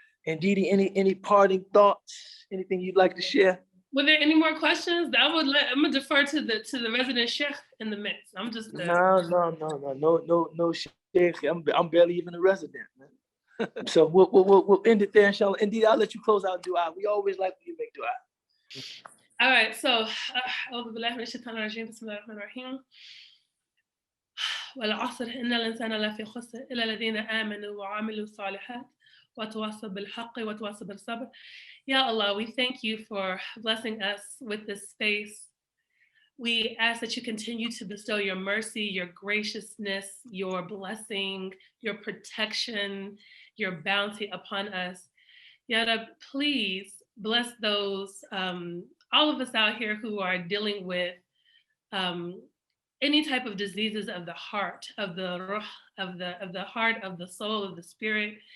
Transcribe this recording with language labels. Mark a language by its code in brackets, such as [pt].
[en] Ndidi, any parting thoughts? Anything you'd like to share? Were there any more questions? I'm gonna defer to the resident sheikh in the midst. I'm just no sheikh. I'm barely even a resident, man. So we'll end it there, inshallah. Indeed, I'll let you close out dua. We always like when you make dua. All right, so [ar] أعوذ بالله من الشيطان الرجيم بسم الله الرحمن الرحيم والعصر إن الإنسان لفي خسر إلا الذين آمنوا وعملوا الصالحات وتواصوا بالحق وتواصوا بالصبر. [en] Ya Allah, we thank you for blessing us with this space. We ask that you continue to bestow your mercy, your graciousness, your blessing, your protection, your bounty upon us. Ya Rab, please bless those, all of us out here who are dealing with any type of diseases of the heart, of the ruh, of the heart, of the soul, of the spirit.